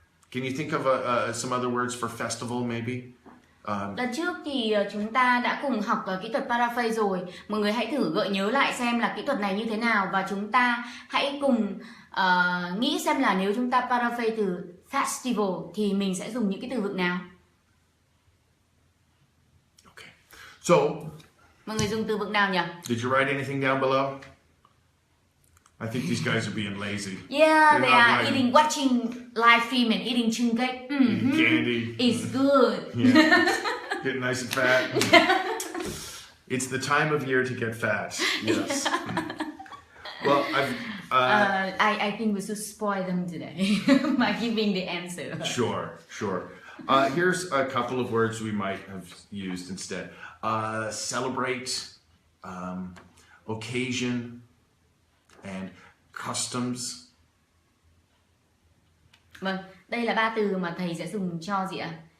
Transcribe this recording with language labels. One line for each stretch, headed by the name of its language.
English: Can you think of some other words for festival maybe?
Vietnamese: Lần trước thì chúng ta đã cùng học kỹ thuật paraphrase rồi. Mọi người hãy thử gợi nhớ lại xem là kỹ thuật này như thế nào, và chúng ta hãy cùng nghĩ xem là nếu chúng ta paraphrase từ festival thì mình sẽ dùng những cái từ vựng nào.
English: Okay. So,
Vietnamese: mọi người dùng từ vựng nào nhỉ?
English: Did you write anything down below? I think these guys are being lazy. Yeah, they are watching live stream and eating chung cake. Eating candy. It's good. Yeah. Getting nice and fat. It's the time of year to get fat. Yes. Well, I think we should spoil them today by giving the answer. Sure. Here's a couple of words we might have used instead. Celebrate, occasion, and customs.
Vietnamese: Vâng, đây là 3 từ mà thầy sẽ dùng cho gì ạ?